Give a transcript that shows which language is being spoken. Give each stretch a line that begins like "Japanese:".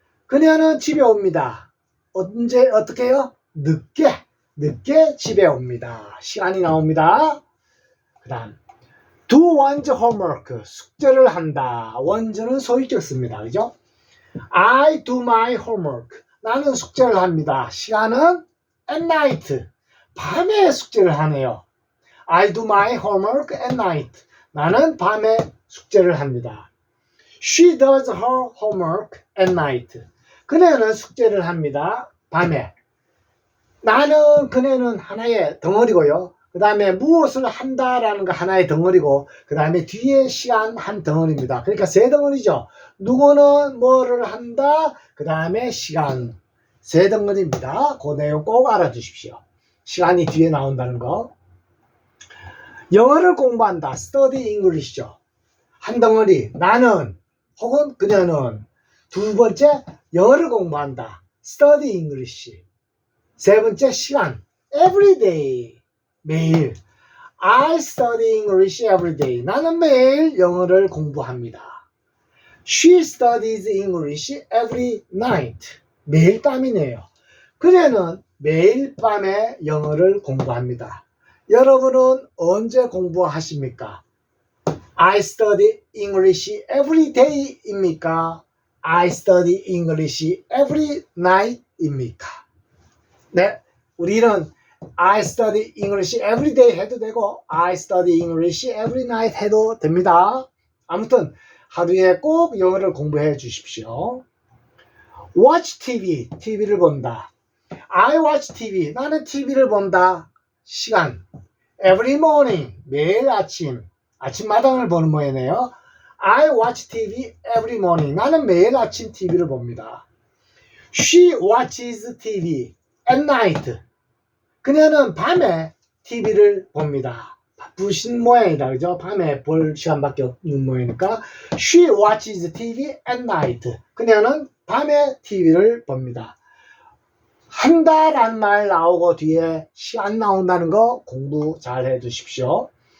Korean: 그녀는 집에 옵니다. 언제 어떻게 해요? 늦게 집에 옵니다. 시간이 나옵니다. 그 다음
English: do one's homework.
Korean: 숙제를 한다. one's는 소유격 씁니다. 그죠?
English: I do my homework.
Korean: 나는 숙제를 합니다. 시간은
English: at night.
Korean: 밤에 숙제를 하네요.
English: I do my homework at night.
Korean: 나는 밤에 숙제를 합니다.
English: She does her homework at night.
Korean: 그녀는 숙제를 합니다. 밤에. 그녀는 하나의 덩어리고요. 그 다음에 무엇을 한다라는 거 하나의 덩어리고, 그 다음에 뒤에 시간 한 덩어리입니다. 그러니까 세 덩어리죠. 누구는 뭐를 한다, 그 다음에 시간. 세 덩어리입니다. 그 내용 꼭 알아두십시오. 시간이 뒤에 나온다는 거. 영어를 공부한다.
English: study English
Korean: 죠. 한 덩어리. 나는 혹은 그녀는. 두 번째, 영어를 공부한다.
English: study English.
Korean: 세 번째, 시간.
English: every day.
Korean: 매일.
English: I study English every day.
Korean: 나는 매일 영어를 공부합니다.
English: She studies English every night.
Korean: 매일 밤이네요. 그녀는 매일 밤에 영어를 공부합니다. 여러분은 언제 공부하십니까?
English: I study English every day
Korean: 입니까?
English: I study English every night
Korean: 입니까? 네, 우리는
English: I study English every day
Korean: 해도 되고
English: I study English every night
Korean: 해도 됩니다. 아무튼 하루에 꼭 영어를 공부해 주십시오.
English: Watch TV,
Korean: TV를 본다.
English: I watch TV,
Korean: 나는 TV를 본다. 시간.
English: Every morning,
Korean: 매일 아침마당을 보는 모양이네요.
English: I watch TV every morning,
Korean: 나는 매일 아침 TV를 봅니다.
English: She watches TV at night.
Korean: 그녀는 밤에 TV를 봅니다. 바쁘신 모양이다. 그죠? 밤에 볼 시간밖에 없는 모양이니까
English: She watches TV at night.
Korean: 그녀는 밤에 TV를 봅니다. 한다라는 말 나오고 뒤에 시간 나온다는 거 공부 잘 해두십시오.